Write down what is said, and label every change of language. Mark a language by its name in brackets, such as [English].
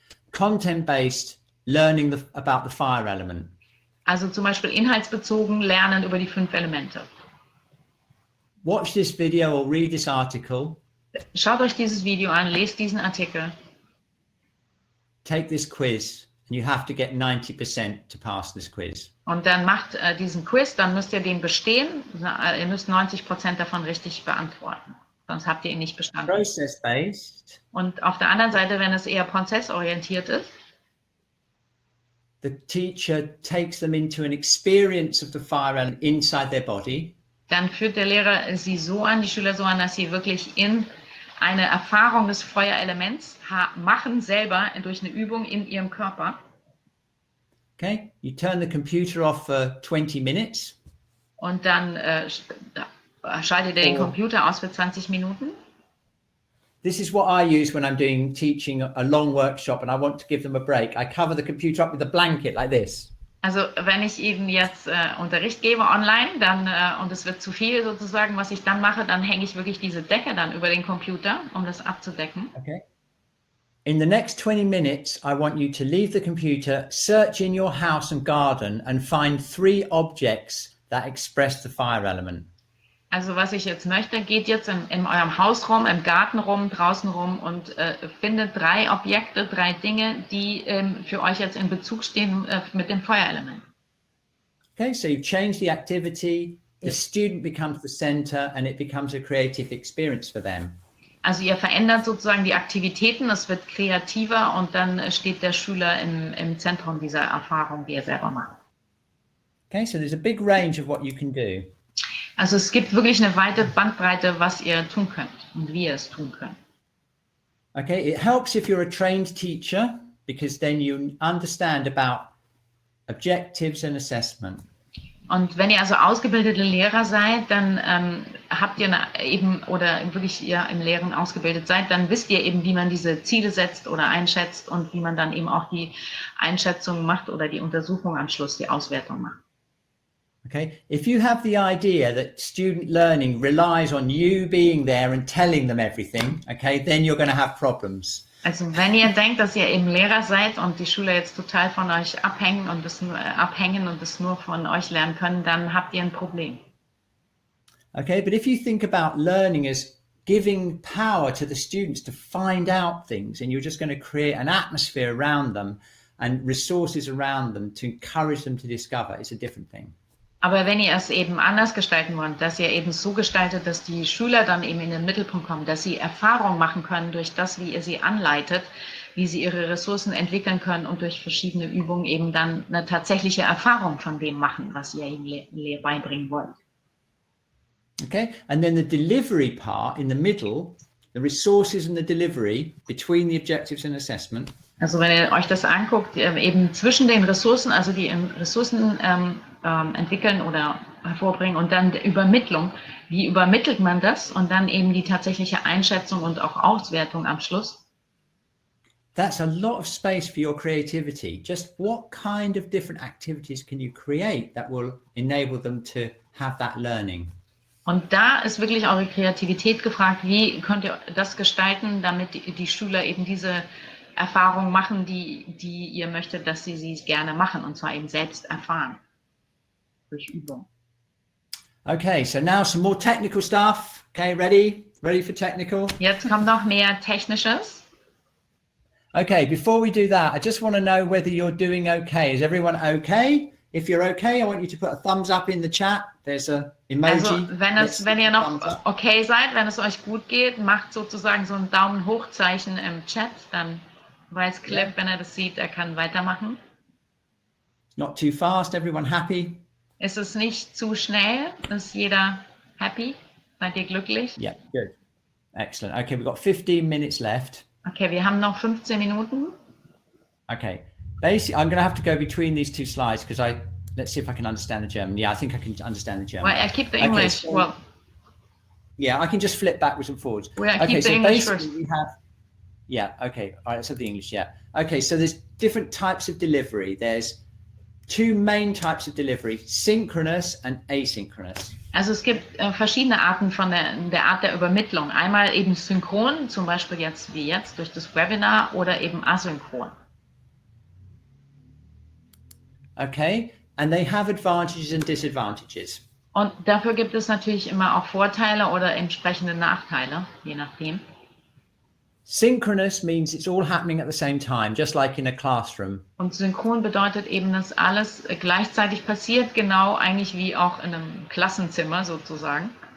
[English] Content-based learning about the fire element. [German] Also zum Beispiel inhaltsbezogen lernen über die 5 Elemente. [English] Watch this video or read this article. [German] Schaut euch dieses Video an, lest diesen Artikel. [English] Take this quiz and you have to get 90% to pass this quiz. [German] Und dann macht diesen Quiz, dann müsst ihr den bestehen. Ihr müsst 90% davon richtig beantworten. Sonst habt ihr ihn nicht bestanden. [English] Process-based. [German] Und auf der anderen Seite, wenn es eher prozessorientiert ist, [English] the teacher takes them into an experience of the fire element inside their body. [German] Dann führt der Lehrer sie so an, die Schüler so an, dass sie wirklich in eine Erfahrung des Feuerelements machen, selber durch eine Übung in ihrem Körper. [English] Okay, you turn the computer off for 20 minutes. [German] Und dann schaltet ihr den Computer aus für 20 Minuten. [English] This is what I use when I'm teaching a long workshop and I want to give them a break. I cover the computer up with a blanket like this. [German] Also wenn ich eben jetzt Unterricht gebe online, dann und es wird zu viel sozusagen, was ich dann mache, dann hänge ich wirklich diese Decke dann über den Computer, um das abzudecken. [English] Okay. In the next 20 minutes, I want you to leave the computer, search in your house and garden and find 3 objects that express the fire element. [German] Also was ich jetzt möchte, geht jetzt in eurem Haus rum, im Garten rum, draußen rum und findet 3 Objekte, 3 Dinge, die für euch jetzt in Bezug stehen mit dem Feuerelement. [English] Okay, so you change the activity, the student becomes the center and it becomes a creative experience for them. [German] Also ihr verändert sozusagen die Aktivitäten, es wird kreativer und dann steht der Schüler im Zentrum dieser Erfahrung, die er selber macht. [English] Okay, so there's a big range of what you can do. [German] Also es gibt wirklich eine weite Bandbreite, was ihr tun könnt und wie ihr es tun könnt. [English] Okay, it helps if you're a trained teacher because then you understand about objectives and assessment. [German] Und wenn ihr also ausgebildete Lehrer seid, dann habt ihr eben, oder wirklich ihr im Lehren ausgebildet seid, dann wisst ihr eben, wie man diese Ziele setzt oder einschätzt und wie man dann eben auch die Einschätzung macht oder die Untersuchung am Schluss, die Auswertung macht. [English] Okay, if you have the idea that student learning relies on you being there and telling them everything, okay, then you're going to have problems. [German] Also wenn ihr denkt, dass ihr eben Lehrer seid und die Schüler jetzt total von euch abhängen und das nur von euch lernen können, dann habt ihr ein Problem. [English] Okay, but if you think about learning as giving power to the students to find out things, and you're just going to create an atmosphere around them and resources around them to encourage them to discover, it's a different thing. [German] Aber wenn ihr es eben anders gestalten wollt, dass ihr eben so gestaltet, dass die Schüler dann eben in den Mittelpunkt kommen, dass sie Erfahrung machen können durch das, wie ihr sie anleitet, wie sie ihre Ressourcen entwickeln können und durch verschiedene Übungen eben dann eine tatsächliche Erfahrung von dem machen, was ihr ihnen beibringen wollt. [English] Okay, and then the delivery part in the middle, the resources and the delivery between the objectives and assessment. [German] Also wenn ihr euch das anguckt, eben zwischen den Ressourcen, also die Ressourcen entwickeln oder hervorbringen und dann Übermittlung, wie übermittelt man das und dann eben die tatsächliche Einschätzung und auch Auswertung am Schluss. [English] That's a lot of space for your creativity. Just what kind of different activities can you create that will enable them to have that learning? [German] Und da ist wirklich eure Kreativität gefragt. Wie könnt ihr das gestalten, damit die Schüler eben diese Erfahrung machen, die ihr möchtet, dass sie gerne machen, und zwar eben selbst erfahren durch Übung. [English] Okay, so now some more technical stuff. Okay, ready for technical? [German] Jetzt kommt noch mehr Technisches. [English] Okay, before we do that, I just want to know whether you're doing okay. Is everyone okay? If you're okay, I want you to put a thumbs up in the chat. There's a emoji. [German] Also wenn ihr noch okay seid, wenn es euch gut geht, macht sozusagen so ein Daumen hoch Zeichen im Chat, dann weiß Cliff, wenn er das sieht, er kann weitermachen. [English] Not too fast, everyone happy? [German] Ist es nicht zu schnell? Ist jeder happy? Seid ihr glücklich? [English] Yeah, good. Excellent. Okay, we've got 15 minutes left. [German] Okay, wir haben noch 15 Minuten. [English] Okay, basically, I'm going to have to go between these two slides because let's see if I can understand the German. Yeah, I think I can understand the German. Well, I keep the English. Okay, so, yeah, I can just flip backwards and forwards. Well, I keep the English first. We have, yeah, okay, all right, let's have the English, yeah. Okay, so there's different types of delivery. There's two main types of delivery, synchronous and asynchronous. [German] Also es gibt verschiedene Arten von der Art der Übermittlung. Einmal eben synchron, zum Beispiel jetzt wie jetzt durch das Webinar, oder eben asynchron. [English] Okay, and they have advantages and disadvantages. [German] Und dafür gibt es natürlich immer auch Vorteile oder entsprechende Nachteile, je nachdem. [English] Synchronous means it's all happening at the same time, just like in a classroom. [German] Und synchron bedeutet eben, dass alles gleichzeitig passiert, genau eigentlich wie auch in einem Klassenzimmer sozusagen.